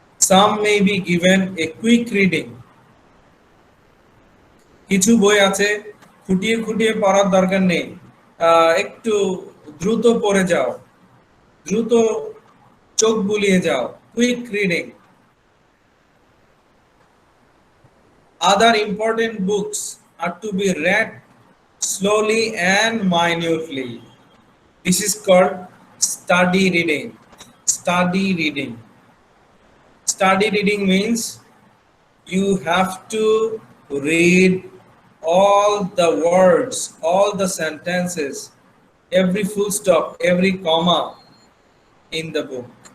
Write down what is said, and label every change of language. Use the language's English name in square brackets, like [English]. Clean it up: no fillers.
[English] Some may be given a quick reading. [Bangla] কিছু বই আছে খুঁটিয়ে খুঁটিয়ে পড়ার দরকার নেই, একটু দ্রুত পড়ে যাও, দ্রুত চোখ বুলিয়ে যাও, quick reading. [English] Other important books are to be read slowly and minutely. This is called study reading. Study reading. Study reading means you have to read all the words, all the sentences, every full stop, every comma in the book.